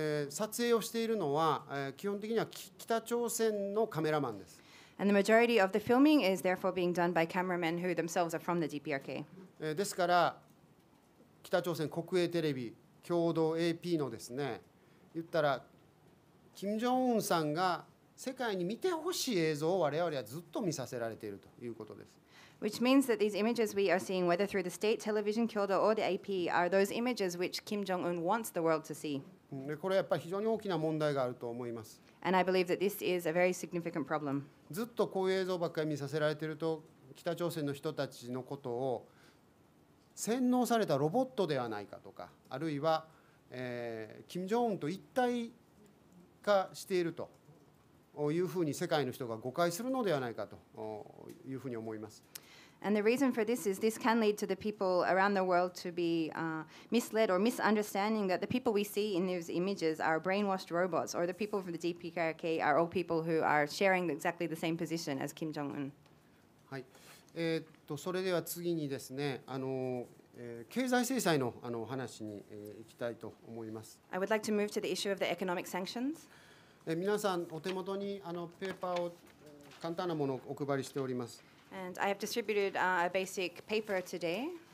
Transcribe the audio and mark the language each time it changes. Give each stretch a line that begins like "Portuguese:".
Japanese: 撮影をしているのは、基本的には北朝鮮のカメラマンです。
English: And the majority of the filming is therefore being done by cameramen who themselves are from the DPRK.
Japanese: ですから北朝鮮国営テレビ共同 AP のですね、言ったら金正恩さんが世界に見てほしい映像を我々はずっと見させられているということです。
English: Which means that these images we are seeing, whether through the state television, Kyodo, or the AP, are those images which Kim Jong-un wants the world to see.
Japanese: これはやっぱり非常に大きな問題があると思います。
English: And I believe that this is a very significant problem.
Japanese: ずっとこういう映像ばっかり見させられていると、北朝鮮の人たちのことを洗脳されたロボットではないかとか、あるいは、金正恩と一体化しているというふうに世界の人が誤解するのではないかというふうに思います。
English: And the reason for this is this can lead to the people around the world to be misled or misunderstanding that the people we see in these images are brainwashed robots, or the people from the DPRK are all people who are sharing exactly the same position as Kim Jong-un.
Japanese: はい。それでは次にですね、経済制裁の話に行きたいと思います。
English: I would like to move to the issue of the economic sanctions.
Japanese: 皆さんお手元にペーパーを簡単なものをお配りしております。
English: And I have distributed a basic paper today.